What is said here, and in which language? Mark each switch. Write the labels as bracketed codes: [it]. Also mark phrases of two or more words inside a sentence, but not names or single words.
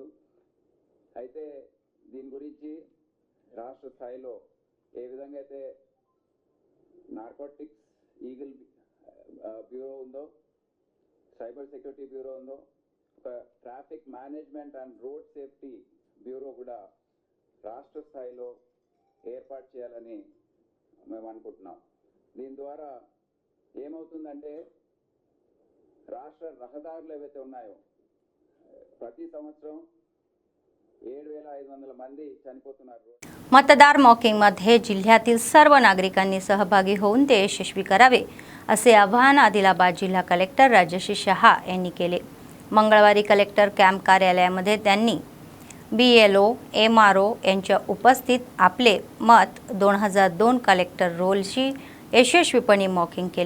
[te] అయితే దీని గురించి రాష్ట్ర స్థాయిలో ఏ విధంగా అయితే నార్కోటిక్స్ ఈగిల్ బ్యూరో ఉందో, సైబర్ సెక్యూరిటీ బ్యూరో ఉందో, ఒక ట్రాఫిక్ మేనేజ్మెంట్ అండ్ రోడ్ సేఫ్టీ బ్యూరో కూడా రాష్ట్ర స్థాయిలో ఏర్పాటు చేయాలని మేము అనుకుంటున్నాం। దీని ద్వారా ఏమవుతుందంటే రాష్ట్ర రహదారులు ఏవైతే ఉన్నాయో ప్రతి సంవత్సరం 7,500 మంది చనిపోతున్నారు. [mr] मतदार मॉकिंगमध्ये जिल्ह्यातील सर्व नागरिकांनी सहभागी होऊन ते यशस्वी करावे असे आवाहन आदिलाबाद जिल्हा कलेक्टर राजश्री शहा यांनी केले. मंगळवारी [en] collector camp [mr] कार्यालयामध्ये त्यांनी BLO MRO यांच्या उपस्थित आपले मत 2002 कलेक्टर रोलशी यशस्वीपणे मॉकिंग केले.